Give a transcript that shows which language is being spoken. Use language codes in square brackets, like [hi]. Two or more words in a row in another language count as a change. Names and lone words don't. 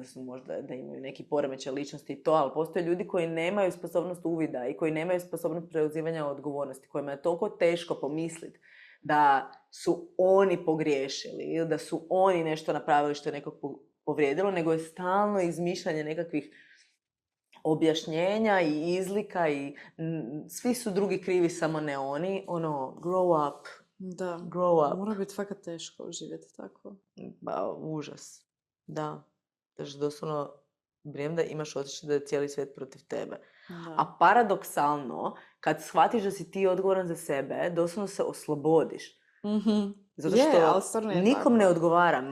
[hr] su možda da imaju neki poremećaj ličnosti i to, ali postoje ljudi koji nemaju sposobnost uvida i koji nemaju sposobnost preuzimanja odgovornosti, kojima je toliko teško pomisliti da su oni pogriješili ili da su oni nešto napravili što je nekog povrijedilo, nego je stalno izmišljanje nekakvih objašnjenja i izlika i svi su drugi krivi, samo ne oni. [en] Grow up. [hr] Da, [en] grow up. [hr] Mora biti fakat teško živjeti tako. Ba, užas. Da. Znači, doslovno, vrijeme da imaš osjećaj da je cijeli svijet protiv tebe. Da. A paradoksalno, kad shvatiš da si ti odgovoran za sebe, doslovno se oslobodiš. Zato što nikom ne odgovaram.